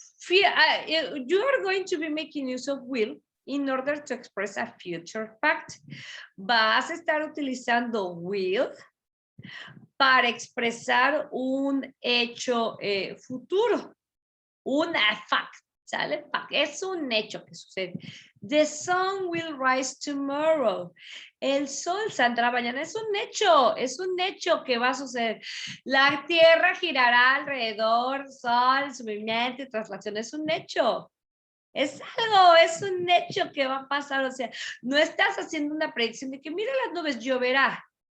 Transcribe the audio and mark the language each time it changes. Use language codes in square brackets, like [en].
[en] You are going to be making use of will in order to express a future fact. [es] Vas a estar utilizando will para expresar un hecho futuro, una fact, ¿sale? Es un hecho que sucede. [en] The sun will rise tomorrow. [es] El sol saldrá mañana. Es un hecho que va a suceder. La tierra girará alrededor del sol, su movimiento y traslación. Es un hecho. Es algo, es un hecho que va a pasar. O sea, no estás haciendo una predicción de que mira las nubes, lloverá.